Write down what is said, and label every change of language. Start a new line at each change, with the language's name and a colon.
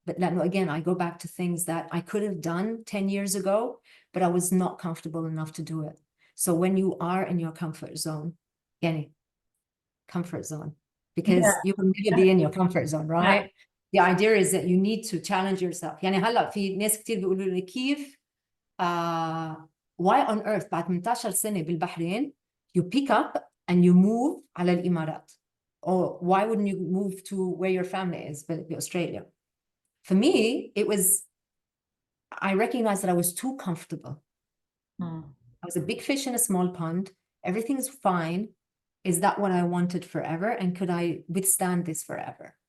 English: But again, I go back to things that I could have done 10 years ago, but I was not comfortable enough to do it. So when you are in your comfort zone, yani, comfort zone, because you can never be in your comfort zone, right? The idea is that you need to challenge yourself.
Arabic: يعني هلا في ناس كتير بيقولوا لي كيف
English: why on earth
Arabic: بعد 18 سنة بالبحرين
English: you pick up and you move
Arabic: على الإمارات?
English: Or why wouldn't you move to where your family is, Australia? For me, it was, I recognized that I was too comfortable. I was a big fish in a small pond. Everything's fine. Is that what I wanted forever? And could I withstand this forever?